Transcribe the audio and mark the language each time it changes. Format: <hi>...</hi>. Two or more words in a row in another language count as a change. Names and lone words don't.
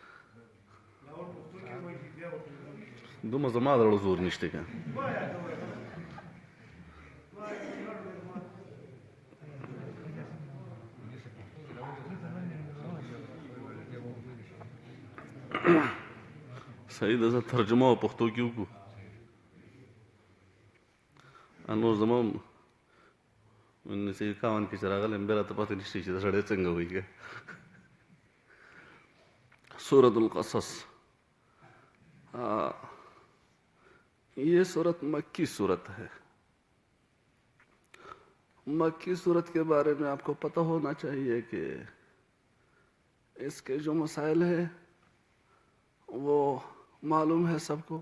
<ps>دومره زما د زړه زور نشته که صحیح ده. زه ترجمه په پښتو کې وکړو. نور زما انیس اکاون کې چې راغلی یم، بیا راته پته نشته چې دا سړی څنګه وایي که.</ps> <ur>سورة القصص. یہ سورت مکی سورت ہے. مکی سورت کے بارے میں آپ کو پتہ ہونا چاہیے کہ اس کے جو مسائل ہیں وہ معلوم ہے سب کو.</ur>